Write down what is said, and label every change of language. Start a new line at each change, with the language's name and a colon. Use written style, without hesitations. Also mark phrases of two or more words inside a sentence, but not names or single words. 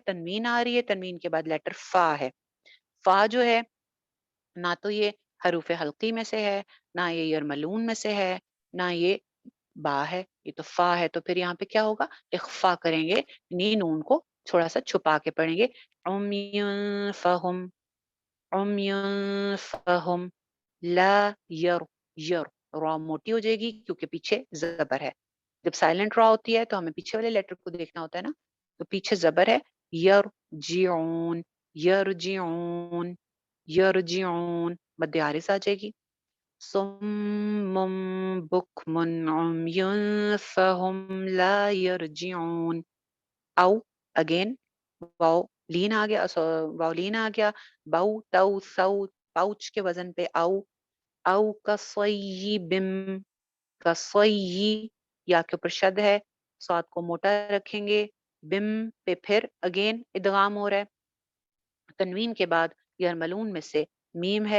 Urdu: تنوین آ رہی ہے، تنوین کے بعد لیٹر فا ہے. فا جو ہے نہ تو یہ حروف حلقی میں سے ہے، نہ یہ یرملون میں سے ہے، نہ یہ با ہے، یہ تو فا ہے. تو پھر یہاں پہ کیا ہوگا؟ اخفا کریں گے، نون کو تھوڑا سا چھپا کے پڑھیں گے.
Arabic: عمیون فہم، عمیون فہم.
Urdu: لا یر، یر را موٹی ہو جائے گی کیونکہ پیچھے زبر ہے. جب سائلنٹ را ہوتی ہے تو ہمیں پیچھے والے لیٹر کو دیکھنا ہوتا ہے نا، تو پیچھے زبر ہے.
Arabic: یرجعون، یرجعون، یرجعون،
Urdu: مد عارض آ جائے گی.
Arabic: صم بکم عمی فهم لا یرجعون.
Urdu: او اگین واو لین آ گیا، واو لین آ گیا. باؤ تو سو، پاؤچ کے وزن پہ او. او کصیب، کصی، یا کے اوپر شد ہے، سواد کو موٹا رکھیں گے. بم پہ پھر اگین ادغام ہو رہا ہے. تنوین کے بعد یرملون میں سے میم ہے.